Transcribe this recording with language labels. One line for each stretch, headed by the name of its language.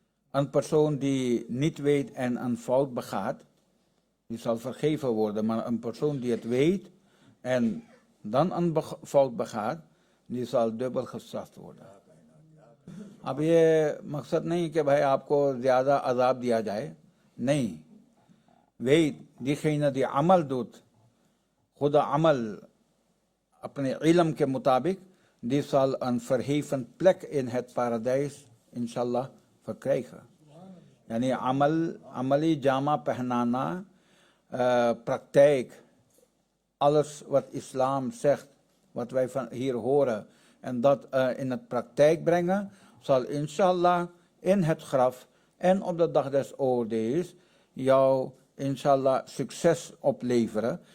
Dutch: Een persoon die niet weet en een fout begaat, die zal vergeven worden. Maar een persoon die het weet en dan een fout begaat, die zal dubbel gestraft worden.
Hindi: अब ये मकसद नहीं कि भाई आपको ज़्यादा अजाब दिया जाए, नहीं।
Dutch: weet diegene die amal doet, goede amal
Hindi: अपने इल्म के मुताबिक,
Dutch: die zal een verheven plek in het paradijs inshallah verkrijgen.
Hindi: यानी amali jama पहनाना,
Dutch: praktijk, alles wat islam zegt, wat wij van hier horen en dat in het praktijk brengen, zal inshallah in het graf en op de dag des oordeels jou inshallah succes opleveren.